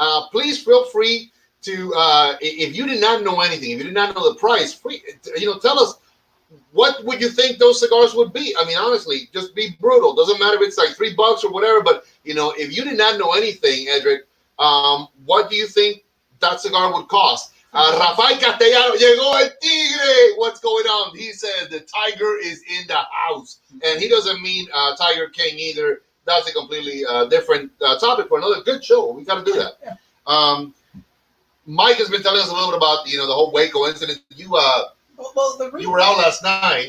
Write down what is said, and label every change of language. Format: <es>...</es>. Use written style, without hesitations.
<en>Please feel free to, if you did not know anything, if you did not know the price, tell us, what would you think those cigars would be? I mean, honestly, just be brutal. Doesn't matter if it's like $3 or whatever, but, if you did not know anything, Edric, what do you think that cigar would cost?</en> <es>Rafael Castellano, llegó el tigre.</es> <en>What's going on? He says the tiger is in the house. And he doesn't mean Tiger King either. That's a completely different topic for another good show. We got to do that. Mike has been telling us a little bit about the whole Waco incident. You were out last night,</en>